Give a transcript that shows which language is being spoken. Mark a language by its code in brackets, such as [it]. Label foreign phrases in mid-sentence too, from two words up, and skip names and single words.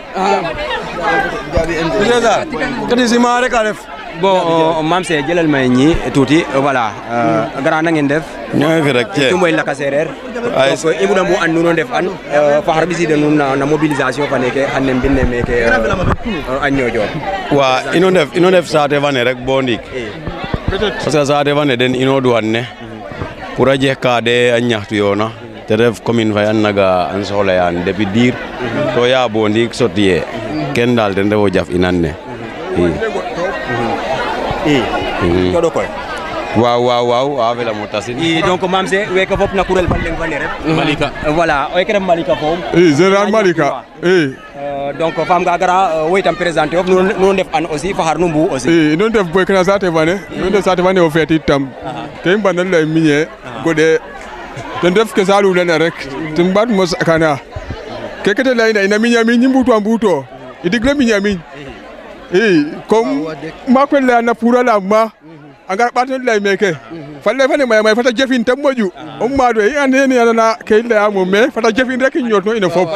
[wo] Bon, Mame Cheikh jëlal may ñi tuuti voilà grand na ngeen def ñoo fi rek [srr] tu moy laka sereer donc i mbuna mbu an nuno ndef an faxar ɓisiida nuun na mobilisation fa neke xane mbine meke a Niodior wa ino ndef saate fane rek bo ndiik [fr] parce que [srr] saate fane den ino duwan ne pour a jeg ka de a ñaxtu yoona te ref commune fay an naga an soxlayaan depuis diir to ya bo ndiik sotiye ken dal ten refo jaf inan ne waaw a fela mo tasin donc Mame Cheikh weke fop na kurel fa leng fa ne ref Malika voilà weke ref Malika fo général Malika donc fam ga gara wo itam présenter of nu ndef an aussi fa xar nu mbu aussi ino ndef boy kana saate fane ino ndef saate fane o feeti tam ke i mbanal lay miñe gode ten ref ke Saloum lene rek ten mbaat mos kana keke te layna ina miña miñ i mbuto a mbuto i digle miña miñ comme maak we leyana pour la ma a ngar ɓaat no lay meke fa lay fane maya may fata jefin te moƴu o maado i ande ne yana ke i leya moom mais fata jefin rek i ñoot no ino fop